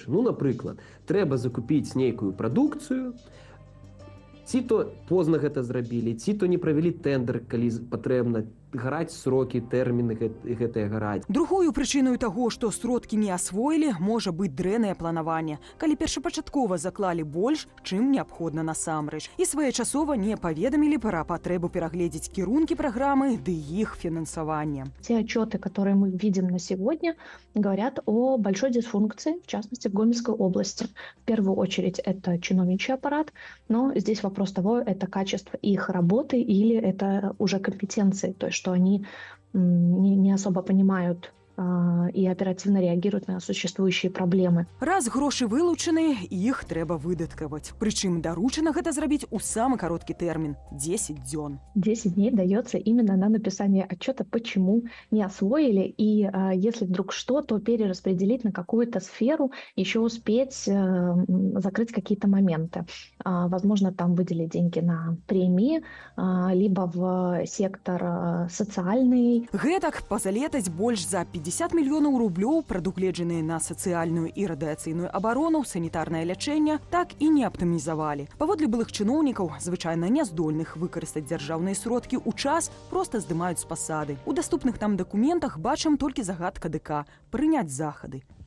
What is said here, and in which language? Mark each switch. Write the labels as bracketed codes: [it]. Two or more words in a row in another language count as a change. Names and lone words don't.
[be] Ну, напрыклад, трэба закупіць нейкую прадукцыю, ці то позна гэта зрабілі, ці то не правялі тэндэр, калі патрэбна, гараць срокі, тэрміны гэтыя гараць. Другою прычыною таго, што сродкі не асвоілі, можа быць дрэннае планаванне, калі першапачаткова заклалі больш, чым неабходна насамрэч, і своечасова не паведамілі пра патрэбу перагледзець кірункі праграмы ды іх фінансавання. [ru] Те отчеты, которые мы видим на сегодня, говорят о большой дисфункции, в частности, в Гомельской области. В первую очередь это чиновничий аппарат, но здесь вопрос того, это качество их работы или это уже компетенции, то есть что они не особо понимают и оперативно реагируют на существующие проблемы. [be] Раз грошы вылучаны, іх трэба выдаткаваць. Прычым даручана гэта зрабіць у самы кароткі тэрмін – 10 дзён. [ru] 10 дней дается именно на написание отчета, почему не освоили, и если вдруг что, то перераспределить на какую-то сферу, еще успеть закрыть какие-то моменты. Возможно, там выделить деньги на премии, либо в сектор социальный. [be] Гэтак пазалетаць больш за 50 мільёнаў рублёў, прадугледжаныя на сацыяльную і радыяцыйную абарону, санітарнае лячэнне, так і не аптымізавалі. Паводле былых чыноўнікаў, звычайна няздольных выкарыстаць дзяржаўныя сродкі ў час, проста здымаюць з пасады. У даступных нам дакументах бачым толькі загад КДК – прыняць захады.